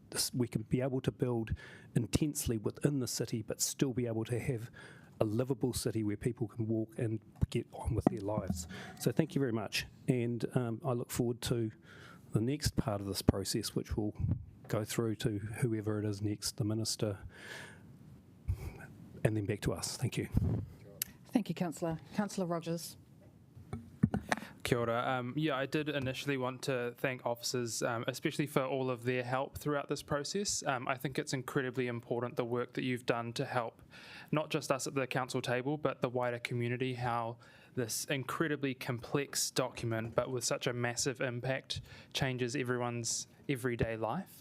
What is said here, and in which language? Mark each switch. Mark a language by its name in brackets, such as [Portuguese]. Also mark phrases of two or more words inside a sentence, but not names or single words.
[English] We can be able to build intensely within the city, but still be able to have a livable city where people can walk and get on with their lives. So thank you very much. And I look forward to the next part of this process, which will go through to whoever it is next, the Minister, and then back to us. Thank you. Thank you, Councillor. Councillor Rogers. [Māori] Kia ora. [English] I did initially want to thank officers, especially for all of their help throughout this process. I think it's incredibly important, the work that you've done to help not just us at the council table, but the wider community, how this incredibly complex document, but with such a massive impact, changes everyone's everyday life.